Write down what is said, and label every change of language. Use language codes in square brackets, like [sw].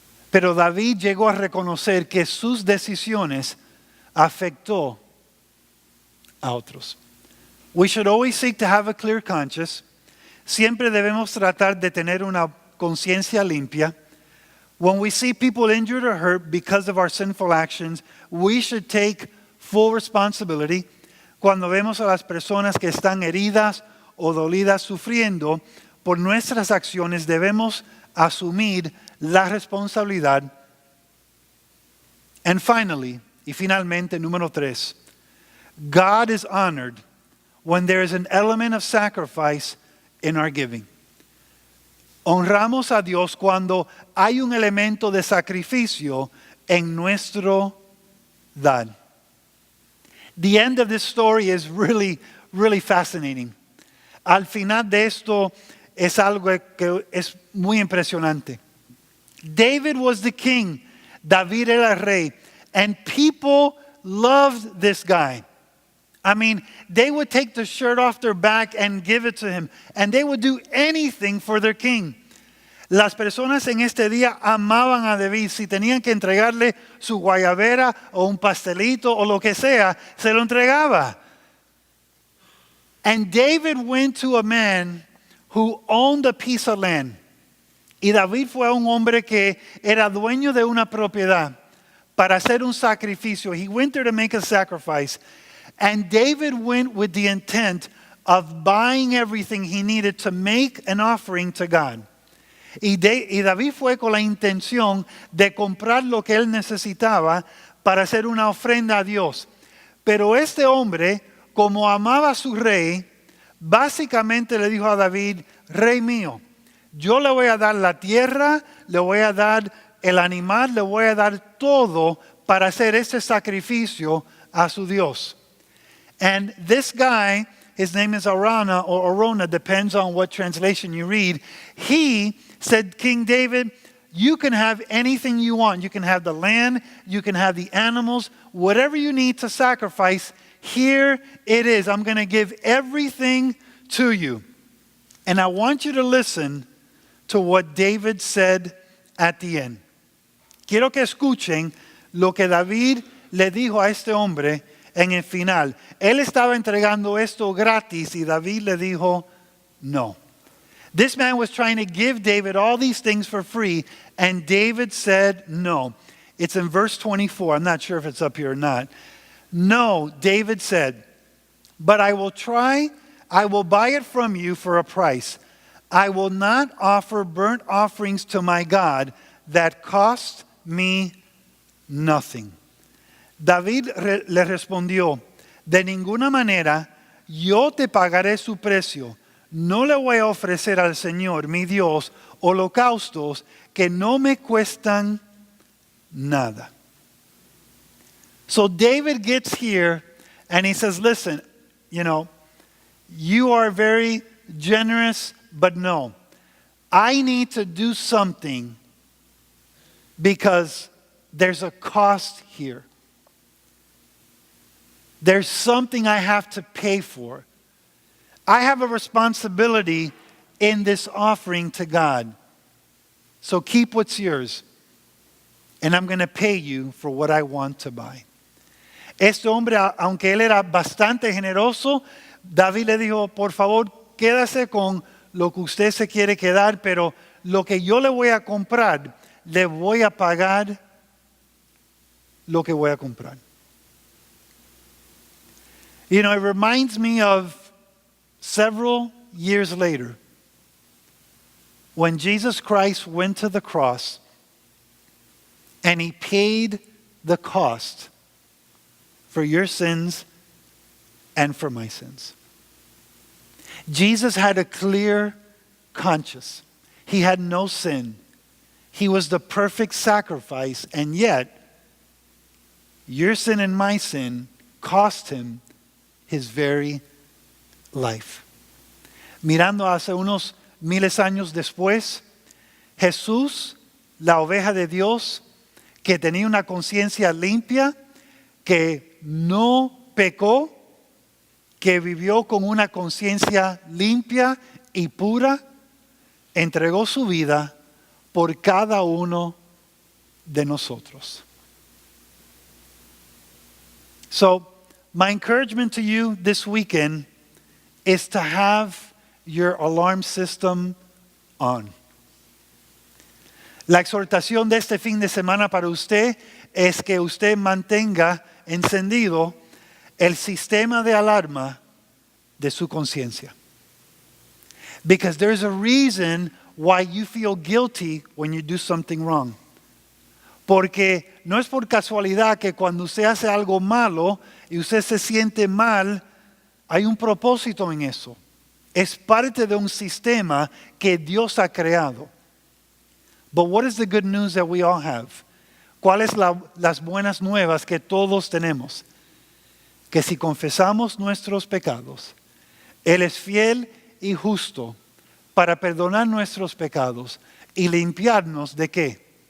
[es] Pero David llegó a reconocer que sus decisiones afectó a otros. [en] We should always seek to have a clear conscience. [es] Siempre debemos tratar de tener una conciencia limpia. [en] When we see people injured or hurt because of our sinful actions, we should take full responsibility. [es] Cuando vemos a las personas que están heridas o dolidas sufriendo por nuestras acciones, debemos asumir la responsabilidad. [en] And finally, [es] y finalmente, número 3, [en] God is honored when there is an element of sacrifice in our giving. [es] Honramos a Dios cuando hay un elemento de sacrificio en nuestro dar. [en] The end of this story is really, really fascinating. [es] Al final de esto es algo que es muy impresionante. [en] David was the king. [es] David era el rey. [en] And people loved this guy. I mean, they would take the shirt off their back and give it to him. And they would do anything for their king. [es] Las personas en este día amaban a David. Si tenían que entregarle su guayabera o un pastelito o lo que sea, se lo entregaba. [en] And David went to a man who owned a piece of land. [es] Y David fue un hombre que era dueño de una propiedad para hacer un sacrificio. [en] He went there to make a sacrifice. And David went with the intent of buying everything he needed to make an offering to God. [es] Y David fue con la intención de comprar lo que él necesitaba para hacer una ofrenda a Dios. Pero este hombre, como amaba a su rey, básicamente le dijo a David: rey mío, yo le voy a dar la tierra, le voy a dar el animal, le voy a dar todo para hacer este sacrificio a su Dios. [en] And this guy, his name is Arana or Arona, depends on what translation you read. He said, King David, you can have anything you want. You can have the land, you can have the animals, whatever you need to sacrifice, here it is. I'm going to give everything to you. And I want you to listen to what David said at the end. [es] Quiero que escuchen lo que David le dijo a este hombre en el final. Él estaba entregando esto gratis y David le dijo no. [en] This man was trying to give David all these things for free, and David said no. It's in verse 24. I'm not sure if it's up here or not. No, David said, but I will try. I will buy it from you for a price. I will not offer burnt offerings to my God that cost me nothing. [es] David le respondió, de ninguna manera yo te pagaré su precio. No le voy a ofrecer al Señor, mi Dios, holocaustos que no me cuestan nada. [en] So David gets here and he says, listen, you are very generous, but no. I need to do something because there's a cost here. There's something I have to pay for. I have a responsibility in this offering to God. So keep what's yours. And I'm going to pay you for what I want to buy. [es] Este hombre, aunque él era bastante generoso, David le dijo, por favor, quédase con lo que usted se quiere quedar, pero lo que yo le voy a comprar, le voy a pagar lo que voy a comprar. [en] It reminds me of several years later when Jesus Christ went to the cross and he paid the cost for your sins and for my sins. Jesus had a clear conscience. He had no sin. He was the perfect sacrifice, and yet your sin and my sin cost him his very life. [es] Mirando hace unos miles años después, Jesús, la oveja de Dios, que tenía una conciencia limpia, que no pecó, que vivió con una conciencia limpia y pura, entregó su vida por cada uno de nosotros. [en] So, my encouragement to you this weekend is to have your alarm system on. [es] La exhortación de este fin de semana para usted es que usted mantenga encendido el sistema de alarma de su conciencia. [en] Because there's a reason why you feel guilty when you do something wrong. [es] Porque no es por casualidad que cuando usted hace algo malo y usted se siente mal, hay un propósito en eso. Es parte de un sistema que Dios ha creado. [en] But what is the good news that we all have? [es] ¿Cuáles las buenas nuevas que todos tenemos? Que si confesamos nuestros pecados, Él es fiel y justo para perdonar nuestros pecados y limpiarnos ¿de qué?